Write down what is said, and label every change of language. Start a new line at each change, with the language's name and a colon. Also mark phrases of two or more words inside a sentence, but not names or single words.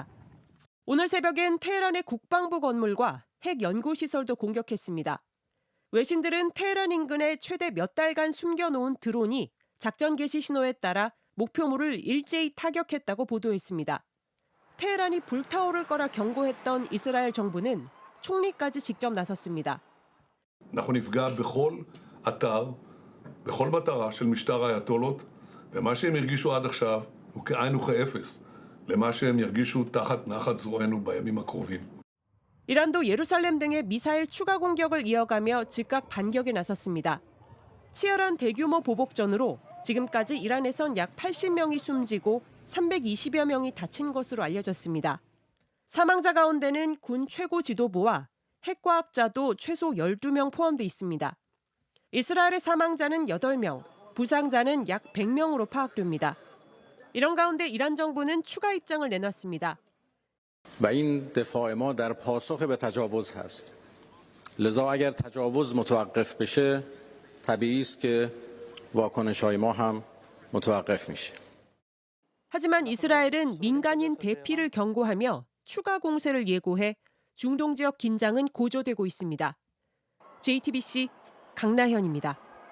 Korean: 오늘 새벽엔 테헤란의 국방부 건물과 핵 연구시설도 공격했습니다. 외신들은 테헤란 인근에 최대 몇 달간 숨겨놓은 드론이 작전 개시 신호에 따라 목표물을 일제히 타격했다고 보도했습니다. 테헤란이 불타오를 거라 경고했던 이스라엘 정부는 총리까지 직접 나섰습니다.
Hebrew: אנחנו נפגע בכל אתר, בכל מטרה של משטר האייתולות, ומה שהם הרגישו עד עכשיו הוא כאין וכאפס למה שהם ירגישו תחת נחת זרוענו בימים הקרובים.
Korean: 이란도 예루살렘 등의 미사일 추가 공격을 이어가며 즉각 반격에 나섰습니다. 치열한 대규모 보복전으로 지금까지 이란에선 약 80명이 숨지고 320여 명이 다친 것으로 알려졌습니다. 사망자 가운데는 군 최고 지도부와 핵과학자도 최소 12명 포함돼 있습니다. 이스라엘의 사망자는 8명, 부상자는 약 100명으로 파악됩니다. 이런 가운데 이란 정부는 추가 입장을 내놨습니다.
Persian: و این دفاع ما در پاسخ به تجاوز هست. لذا اگر تجاوز متوقف بشه طبیعی است که واکنش‌های ما هم متوقف میشه.
Korean: 하지만 이스라엘은 민간인 대피를 경고하며 추가 공세를 예고해 중동 지역 긴장은 고조되고 있습니다. JTBC 강나현입니다.